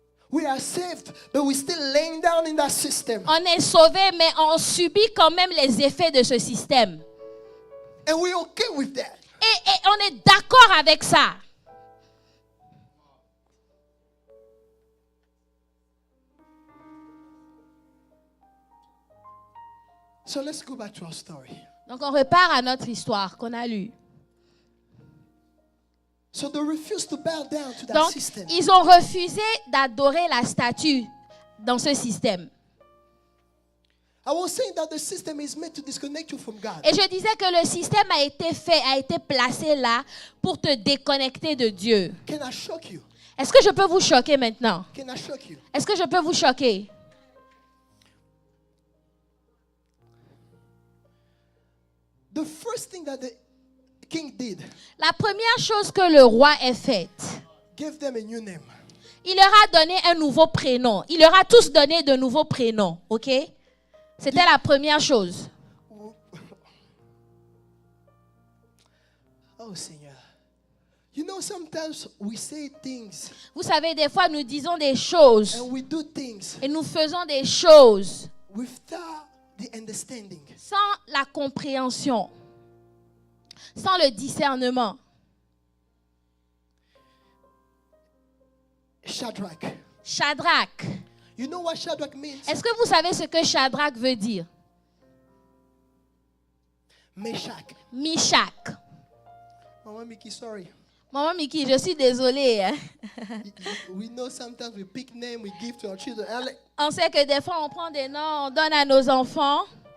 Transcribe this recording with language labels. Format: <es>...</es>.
<en>We are saved, but we're still laying down in that system.</en> <fr>On est sauvé, mais on subit quand même les effets de ce système.</fr> <en>And we're okay with that.</en> <fr>Et on est d'accord avec ça.</fr> <en>So let's go back to our story.</en> <fr>Donc on repart à notre histoire qu'on a lue.</fr> <en>So they refused to bow down to that</en> <fr>Donc</fr> <en>system.</en> <fr>ils ont refusé d'adorer la statue dans ce système.</fr> <en>I was saying that the system is meant to disconnect you from God.</en> <fr>Et je disais que le système a été placé là pour te déconnecter de Dieu.</fr> <en>Can I shock you?</en> <fr>Est-ce que je peux vous choquer maintenant?</fr> <en>Can I shock you?</en> <fr>Est-ce que je peux vous choquer?</fr> <en>The first thing that the king did,</en> <fr>La première chose que le roi ait faite,</fr> <en>gave them a new name.</en> <fr>il leur a donné un nouveau prénom. Il leur a tous donné de nouveaux prénoms, ok? C'était la première chose. Oh Seigneur.</fr> <en>You know, sometimes we say things</en> <fr>Vous savez, des fois, nous disons des choses</fr> <en>and we do things</en> <fr>et nous faisons des choses</fr> <en>without the understanding.</en> <fr>sans la compréhension, sans le discernement.</fr> <en>Shadrach.</en> <fr>Shadrach.</fr> <en>You know what Shadrach means?</en> <fr>Est-ce que vous savez ce que Shadrach veut dire?</fr> <en>Meshach.</en> <fr>Mishak.</fr> <en>Mama Mickey, sorry.</en> <fr>Maman Miki, je suis désolée. Hein.</fr> <en>We know sometimes we pick name we give to our children.</en> <fr>On sait que des fois, on prend des noms, on donne à nos enfants.</fr>